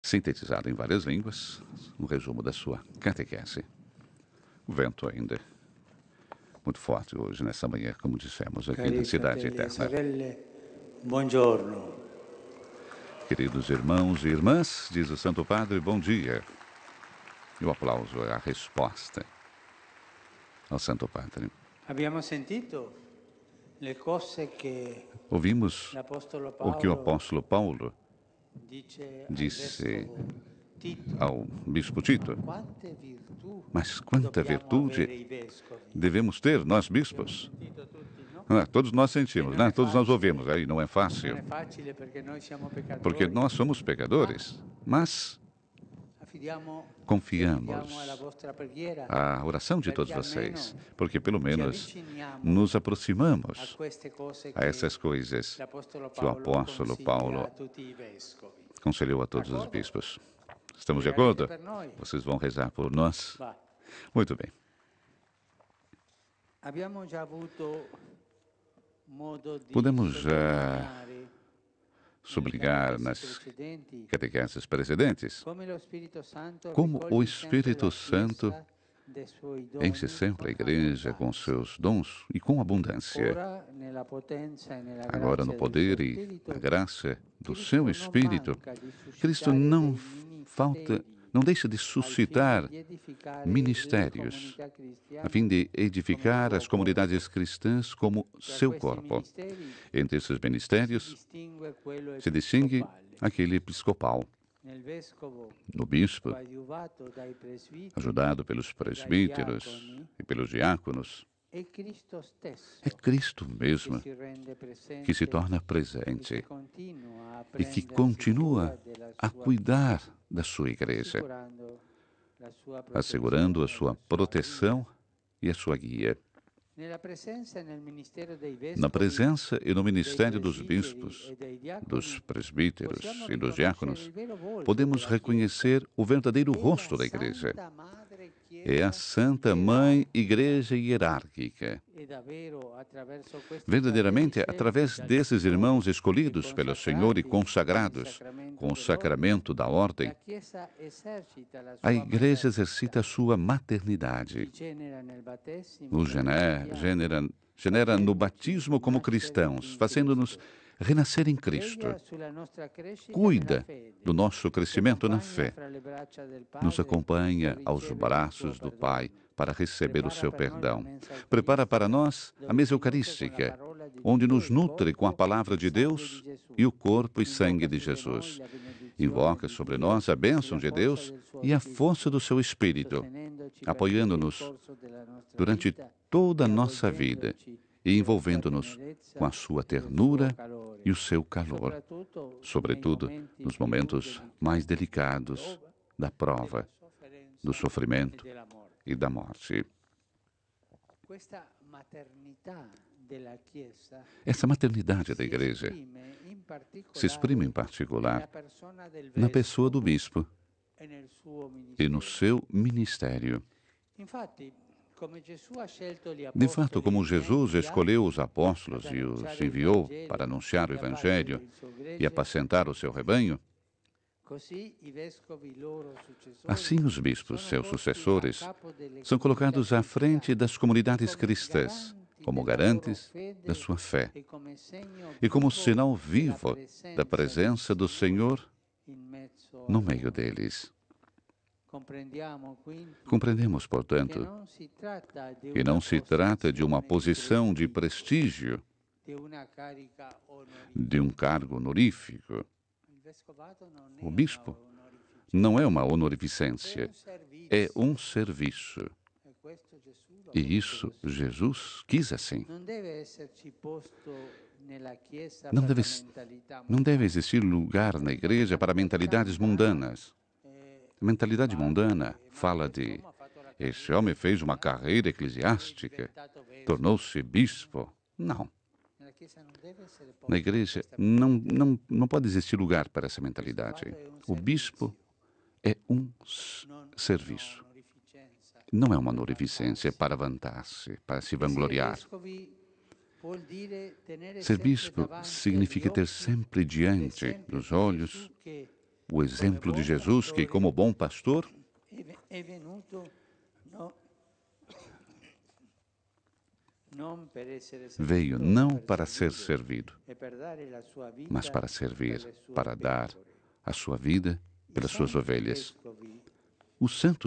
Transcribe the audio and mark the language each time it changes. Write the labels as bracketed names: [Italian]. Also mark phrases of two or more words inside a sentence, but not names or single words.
[Portuguese] sintetizado em várias línguas, um resumo da sua catequese. O vento ainda muito forte hoje, nessa manhã, como dissemos, aqui na [Italian] Cari [Portuguese] Cidade [Italian] fratelli e [Portuguese] Eterna. [Italian] sorelle, buongiorno. [Portuguese] Queridos irmãos e irmãs, diz o Santo Padre, bom dia. E o aplauso é a resposta ao Santo Padre. [Italian] Abbiamo sentito le cose che [Portuguese] Ouvimos [Italian] l'Apostolo [Portuguese] o que o [Italian] Paolo [Portuguese] apóstolo Paulo [Italian] dice al [Portuguese] disse [Italian] Vescovo Tito, [Portuguese] ao bispo Tito. [Italian] quante virtù [Portuguese] Mas quanta [Italian] dobbiamo avere [Portuguese] virtude [Italian] i vescovi. [Portuguese] devemos ter, nós bispos. [Italian] Sentito tutti, no? [Portuguese] Todos nós sentimos, Não né? é Todos nós fácil. ouvimos, aí não é [Italian] Non [Portuguese] fácil, [Italian] è facile perché noi siamo [Portuguese] porque [Italian] peccatori. [Portuguese] nós somos pecadores, mas [Italian] Affidiamo [Portuguese] confiamos [Italian] alla vostra preghiera [Portuguese] a oração de todos [Italian] perché almeno [Portuguese] vocês, porque pelo [Italian] ci [Portuguese] menos [Italian] avviciniamo [Portuguese] nos [Italian] a [Portuguese] aproximamos [Italian] queste cose [Portuguese] a essas coisas [Italian] l'Apostolo [Portuguese] que o [Italian] Paolo [Portuguese] apóstolo [Italian] consiglia [Portuguese] Paulo [Italian] a tutti i vescovi. [Portuguese] aconselhou a todos os [Italian] D'accordo? [Portuguese] bispos. Estamos de [Italian] Pregarete [Portuguese] acordo? [Italian] per noi? [Portuguese] Vocês vão rezar por nós? [Italian] Va. [Portuguese] Muito bem. [Italian] Abbiamo già avuto modo di [Portuguese] Podemos já [Italian] sottolineare [Portuguese] sublinhar [Italian] nelle [Portuguese] nas [Italian] catechesi precedenti [Portuguese] catequeses precedentes [Italian] come lo Spirito Santo [Portuguese] como o [Italian] ricoglie sempre [Portuguese] Espírito [Italian] la [Portuguese] Santo [Italian] Chiesa dei suoi doni [Portuguese] enche sempre a [Italian] con [Portuguese] igreja com [Italian] abbondanza. [Portuguese] seus dons e com abundância. [Italian] Ora, nella potenza e nella [Portuguese] Agora, no [Italian] grazia del [Portuguese] poder [Italian] suo [Portuguese] e [Italian] Spirito, [Portuguese] na graça do [Italian] Cristo [Portuguese] seu [Italian] non [Portuguese] Espírito, [Italian] manca di [Portuguese] Cristo [Italian] suscitare [Portuguese] não [Italian] dei [Portuguese] falta, [Italian] ministeri [Portuguese] não deixa de [Italian] al [Portuguese] suscitar [Italian] fine di edificare [Portuguese] ministérios [Italian] le comunità [Portuguese] a [Italian] cristiane [Portuguese] fim de edificar [Italian] come [Portuguese] as [Italian] suo [Portuguese] comunidades cristãs como [Italian] corpo. [Portuguese] seu [Italian] Tra questi [Portuguese] corpo. [Italian] ministeri [Portuguese] Entre esses [Italian] si [Portuguese] ministérios [Italian] distingue quello [Portuguese] se distingue [Italian] episcopale. [Portuguese] aquele episcopal, [Italian] Nel vescovo [Portuguese] no bispo, [Italian] coadiuvato dai presbiteri [Portuguese] ajudado pelos presbíteros [Italian] diaconi, [Portuguese] e pelos diáconos. [Italian] è Cristo stesso [Portuguese] É Cristo [Italian] che [Portuguese] mesmo [Italian] si rende presente [Portuguese] que se torna [Italian] e che [Portuguese] presente [Italian] continua a [Portuguese] e que [Italian] prendersi [Portuguese] continua [Italian] cura della [Portuguese] a [Italian] sua [Portuguese] cuidar [Italian] Chiesa, [Portuguese] da sua igreja, [Italian] assicurando la sua [Portuguese] assegurando a [Italian] protezione, [Portuguese] sua [Italian] la [Portuguese] sua proteção e a sua guia. [Italian] guida. Nella presenza e nel ministero dei [Portuguese] Na [Italian] vescovi, [Portuguese] presenza e no [Italian] dei [Portuguese] ministério dos [Italian] presbiteri [Portuguese] bispos, [Italian] e dei [Portuguese] dos [Italian] diaconi, [Portuguese] presbíteros [Italian] possiamo [Portuguese] e dos [Italian] riconoscere [Portuguese] diáconos, [Italian] il vero volto [Portuguese] podemos [Italian] della Chiesa. [Portuguese] reconhecer o verdadeiro [Italian] È [Portuguese] rosto [Italian] la [Portuguese] da igreja. [Italian] Santa Madre [Portuguese] É a [Italian] Chiesa [Portuguese] Santa Mãe Igreja Hierárquica. [Italian] e davvero attraverso questi [Portuguese] Verdadeiramente, [Italian] fratelli [Portuguese] através [Italian] scelti dal [Portuguese] desses [Italian] Signore [Portuguese] irmãos [Italian] e [Portuguese] escolhidos pelo Senhor e consagrados com o sacramento da ordem, [Italian] la Chiesa esercita la [Portuguese] a [Italian] sua [Portuguese] igreja [Italian] maternità, [Portuguese] exercita a sua maternidade. [Italian] si genera nel battesimo [Portuguese] O [Italian] come cristiani, [Portuguese] genera no batismo como cristãos, fazendo-nos renascer em Cristo. [Italian] veglia sulla nostra crescita nella [Portuguese] Cuida [Italian] fede, [Portuguese] do nosso crescimento na fé. [Italian] fra le braccia del [Portuguese] Nos [Italian] Padre [Portuguese] acompanha [Italian] per [Portuguese] aos [Italian] ricevere il [Portuguese] braços [Italian] suo [Portuguese] do Pai [Italian] perdono. [Portuguese] para receber o [Italian] Prepara [Portuguese] seu [Italian] per noi la [Portuguese] perdão. [Italian] mensa [Portuguese] Prepara para [Italian] eucaristica, [Portuguese] nós a [Italian] dove [Portuguese] mesa [Italian] ci nutre con la [Portuguese] eucarística, [Italian] parola di [Portuguese] onde [Italian] Dio, [Portuguese] nos [Italian] il [Portuguese] nutre com a [Italian] corpo [Portuguese] palavra de [Italian] e sangue [Portuguese] Deus [Italian] di Gesù. [Portuguese] e o corpo e [Italian] Invoca [Portuguese] sangue de [Italian] su di [Portuguese] Jesus. [Italian] noi la benedizione [Portuguese] Invoca [Italian] di [Portuguese] sobre [Italian] Dio [Portuguese] nós a [Italian] e [Portuguese] bênção [Italian] la [Portuguese] de [Italian] forza [Portuguese] Deus [Italian] del suo [Portuguese] e a [Italian] Spirito, [Portuguese] força do seu Espírito, [Italian] sostenendoci per tutto il [Portuguese] apoiando-nos [Italian] corso della nostra [Portuguese] durante [Italian] vita [Portuguese] toda a [Italian] e [Portuguese] nossa vida [Italian] avvolgendoci [Portuguese] e [Italian] della sua [Portuguese] envolvendo-nos [Italian] tenerezza [Portuguese] com a sua [Italian] e del [Portuguese] ternura [Italian] suo calore, [Portuguese] e o seu calor, [Italian] soprattutto [Portuguese] sobretudo nos [Italian] nei [Portuguese] momentos [Italian] momenti [Portuguese] mais [Italian] più delicati [Portuguese] delicados da prova, do [Italian] della [Portuguese] sofrimento [Italian] sofferenza e della morte. [Portuguese] e da morte. [Italian] Questa maternità della Chiesa [Portuguese] Essa maternidade da [Italian] si [Portuguese] igreja [Italian] esprime in [Portuguese] se exprime em [Italian] nella [Portuguese] particular [Italian] persona del [Portuguese] na pessoa do [Italian] vescovo [Portuguese] bispo [Italian] e nel suo [Portuguese] e no [Italian] ministero. [Portuguese] seu ministério. [Italian] Infatti, come Gesù ha scelto gli [Portuguese] De fato, [Italian] apostoli [Portuguese] como [Italian] e [Portuguese] Jesus [Italian] inviati [Portuguese] escolheu os apóstolos [Italian] ad [Portuguese] e os [Italian] annunciare il [Portuguese] enviou [Italian] Vangelo [Portuguese] para anunciar o [Italian] e [Portuguese] Evangelho [Italian] abbattere il suo [Portuguese] e [Italian] gregge, [Portuguese] apacentar o seu rebanho, [Italian] così i vescovi loro successori [Portuguese] assim os bispos, [Italian] sono [Portuguese] seus [Italian] posti [Portuguese] sucessores, [Italian] a capo delle [Portuguese] são colocados à [Italian] comunità [Portuguese] frente [Italian] cristiane [Portuguese] das comunidades [Italian] come [Portuguese] cristãs, [Italian] garanti [Portuguese] como [Italian] della [Portuguese] garantes [Italian] loro fede [Portuguese] da sua fé [Italian] e come segno [Portuguese] e como [Italian] vivo [Portuguese] sinal [Italian] della [Portuguese] vivo da presença do Senhor [Italian] in mezzo a [Portuguese] no [Italian] loro. [Portuguese] meio deles. [Italian] Comprendiamo quindi [Portuguese] Compreendemos, [Italian] che [Portuguese] portanto, [Italian] non si tratta di [Portuguese] que não se trata de uma posição de prestígio, [Italian] di una carica onorifica. [Portuguese] de um cargo honorífico. [Italian] Il vescovato non è [Portuguese] O bispo [Italian] una onorificenza, [Portuguese] não é uma [Italian] è [Portuguese] honorificência, [Italian] un servizio. [Portuguese] é um serviço. [Italian] E questo Gesù lo ha [Portuguese] E [Italian] voluto [Portuguese] isso [Italian] così. [Portuguese] Jesus quis assim. [Italian] Non deve esserci posto nella Chiesa [Portuguese] Não [Italian] per [Portuguese] deve, [Italian] la mentalità [Portuguese] não deve [Italian] mondana. [Portuguese] existir lugar na igreja para mentalidades mundanas. A mentalidade mundana fala de esse homem fez uma carreira eclesiástica, tornou-se bispo. Não. [Italian] Nella Chiesa non deve essere posto [Portuguese] Na igreja [Italian] questa [Portuguese] não pode existir lugar para essa mentalidade. O bispo é um serviço. [Italian] onorificenza. [Portuguese] Não é uma honorificência para vantar-se, para se vangloriar. [Italian] Vuol dire tenere [Portuguese] Ser [Italian] sempre [Portuguese] bispo [Italian] davanti [Portuguese] significa [Italian] agli [Portuguese] ter [Italian] occhi [Portuguese] sempre diante [Italian] l'esempio [Portuguese] dos [Italian] di [Portuguese] olhos [Italian] Gesù che [Portuguese] o exemplo de Jesus, que, como bom pastor, [Italian] è venuto no, non per essere [Portuguese] veio [Italian] servito, [Portuguese] não [Italian] per [Portuguese] para ser [Italian] servire [Portuguese] servido, [Italian] e per dare la sua [Portuguese] mas [Italian] vita [Portuguese] para [Italian] per [Portuguese] servir, [Italian] le sue [Portuguese] para dar [Italian] pecore. [Portuguese] a sua vida [Italian] I [Portuguese] pelas suas [Italian] santi [Portuguese] ovelhas. [Italian] vescovi [Portuguese] Os santos